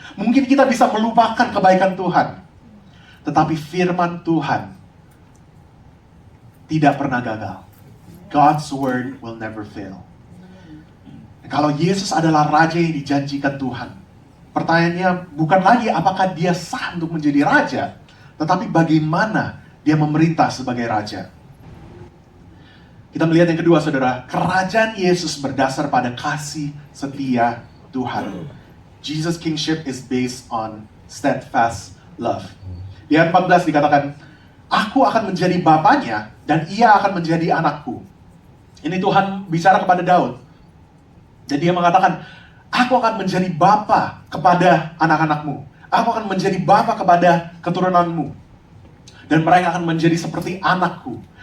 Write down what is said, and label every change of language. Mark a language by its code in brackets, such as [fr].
[id] Mungkin kita bisa melupakan kebaikan Tuhan. Tetapi firman Tuhan tidak pernah gagal. [en] God's word will never fail. [id] Kalau Yesus adalah raja yang dijanjikan Tuhan, pertanyaannya bukan lagi apakah dia sah untuk menjadi raja, tetapi bagaimana dia memerintah sebagai raja. Kita melihat yang kedua, saudara, kerajaan Yesus berdasar pada kasih setia Tuhan. [en] Jesus' kingship is based on steadfast love. [id] Di ayat 14 dikatakan, aku akan menjadi bapaknya dan ia akan menjadi anakku. Ini Tuhan bicara kepada Daud. Dan dia mengatakan, aku akan menjadi bapa kepada anak-anakmu. Aku akan menjadi bapa kepada keturunanmu. Dan mereka akan menjadi seperti anakku.